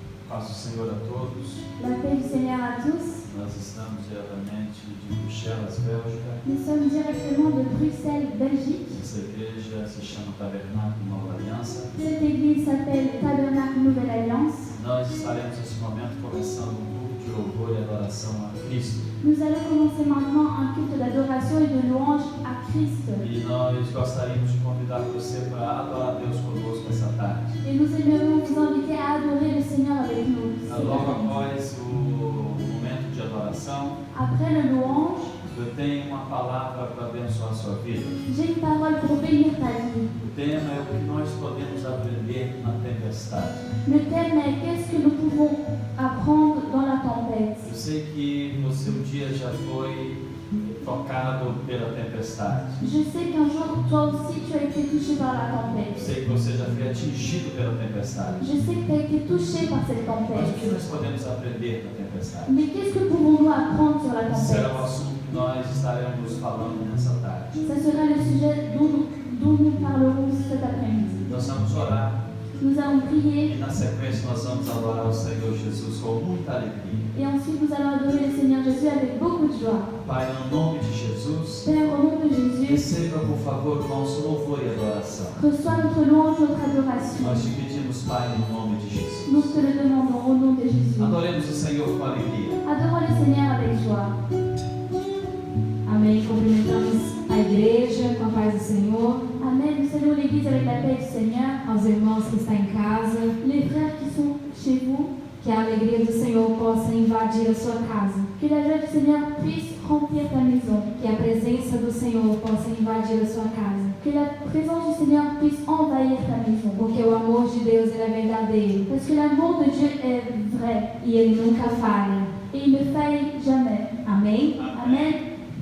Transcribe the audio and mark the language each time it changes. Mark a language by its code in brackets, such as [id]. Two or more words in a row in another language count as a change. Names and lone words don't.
[pt] Paz do Senhor a todos. [fr] La paix du Seigneur à tous. [pt] Nós estamos diretamente de Bruxelas, Bélgica. [fr] Nous sommes directement de Bruxelles, Belgique. [pt] Essa igreja se chama Tabernáculo Nova Aliança. [fr] Cette église s'appelle Tabernacle Nouvelle Alliance. [pt] Nós estaremos nesse momento começando um culto de louvor e adoração a Cristo. [fr] Nous allons commencer maintenant un culte d'adoration et de louange à Christ. [pt] E nós gostaríamos de convidar você para adorar Deus conosco essa tarde. [fr] Et nous aimerions vous inviter à adorer le Seigneur avec nous. [pt] Logo após o momento de adoração, [fr] Après le louange, [pt] eu tenho uma palavra para abençoar a sua vida. [fr] j'ai une parole pour bénir ta vie. [pt] O tema é o que nós podemos aprender na tempestade. [fr] Le thème est qu'est-ce que nous pouvons apprendre dans la tempête. [pt] Eu sei que você um dia já foi tocado pela tempestade. [fr] Je sais qu'un jour, toi aussi, tu as été touché par la [pt] Eu [fr] tempête. [pt] sei que você já foi atingido pela tempestade. [fr] Je sais que tu as été touché par cette [pt] Mas o que [fr] tempête. [pt] nós podemos aprender na tempestade? [fr] Mais qu'est-ce que pouvons-nous apprendre sur la [pt] Será o [fr] tempête? [pt] assunto que nós estaremos falando nessa tarde. [fr] Ça sera le sujet dont nous parlerons cet après-midi. [pt] Nós vamos orar [fr] Nous allons prier [pt] e na sequência nós vamos adorar o Senhor Jesus com muita alegria. [fr] et ensuite nous allons adorer le Seigneur Jésus avec beaucoup de joie. [pt] Pai, no nome de Jesus, [fr] Père, au nom de Jésus, [pt] receba por favor o nosso louvor e adoração. [fr] reçois notre louange, notre adoration. [pt] Nós te pedimos, Pai, no nome de Jesus. [fr] Nous te le demandons au nom de Jésus. [pt] Adoremos o Senhor com alegria. [fr] Adorons le Seigneur avec joie. [pt] Amém. Cumprimentamos a igreja com a paz do Senhor, [fr] Amen. Nous saluons l'Église avec la paix du Seigneur. [pt] aos irmãos que estão em casa, [fr] Les frères qui sont chez vous, [pt] que a alegria do Senhor possa invadir a sua casa, [fr] que la joie du Seigneur puisse remplir ta maison. [pt] que a presença do Senhor possa invadir a sua casa, [fr] Que la présence du Seigneur puisse envahir ta maison. [pt] porque o amor de Deus ele é verdadeiro [fr] Parce que l'amour de Dieu est vrai [pt] e ele nunca falha. [fr] et il ne faille jamais. [pt] Amém? [fr] Amen.